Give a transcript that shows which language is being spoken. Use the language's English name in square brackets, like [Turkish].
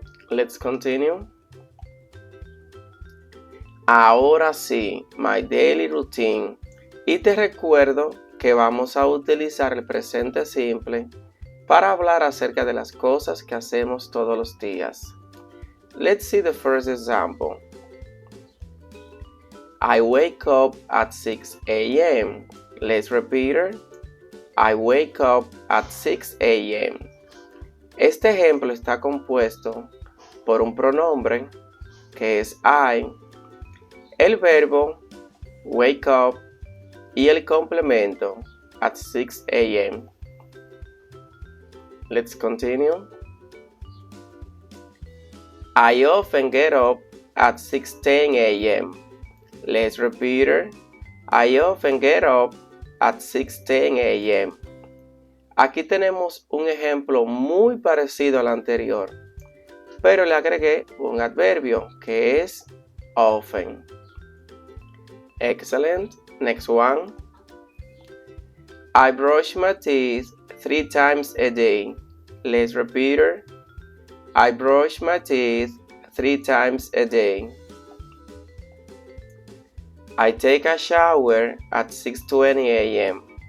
[English] Let's continue. [Spanish] Ahora sí, [English] my daily routine. [Spanish] Y te recuerdo que vamos a utilizar el presente simple para hablar acerca de las cosas que hacemos todos los días. [English] Let's see the first example. I wake up at 6 a.m. Let's repeat it. I wake up at 6 a.m. [Spanish] Este ejemplo está compuesto por un pronombre que es I, el verbo wake up y el complemento at 6 a.m. [English] Let's continue. I often get up at 6:10 a.m. Let's repeat it. I often get up at 6:10 a.m. [Spanish] Aquí tenemos un ejemplo muy parecido al anterior, pero le agregué un adverbio que es often. [English] Excellent. Next one. I brush my teeth 3 times a day. Let's repeat it. I brush my teeth 3 times a day. I take a shower at 6:20 a.m.